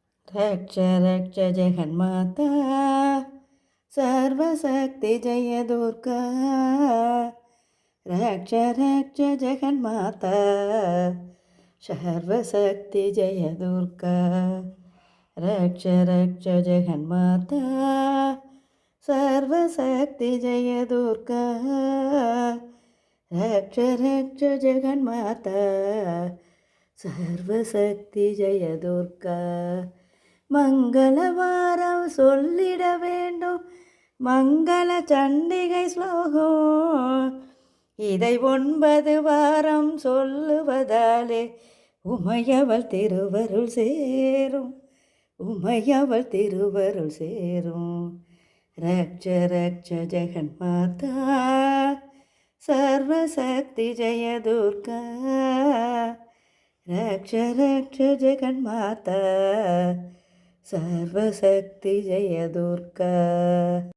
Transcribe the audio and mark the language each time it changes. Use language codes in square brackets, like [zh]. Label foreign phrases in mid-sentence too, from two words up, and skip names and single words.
[sa] रक्ष रक्ष जगन्माता सर्वशक्ति जय दुर्गा रक्ष रक्ष जगन्माता सर्वशक्ति जय दुर्गा रक्ष रक्ष जगन्माता सर्वशक्ति जय दुर्गा रक्ष रक्ष जगन्माता सर्वशक्ति जय दुर्गा [ta] மங்களவாரம் சொல்லிட வேண்டும் மங்கள சண்டிகை ஸ்லோகம் இதை 9 வாரம் சொல்லுவதாலே உமையவள் திருவருள் சேரும் உமையவள் திருவருள் சேரும் [sa] रक्ष रक्ष जगन्माता सर्वशक्ति जय दुर्गा रक्ष रक्ष जगन्माता सर्वशक्ति जय दुर्गा।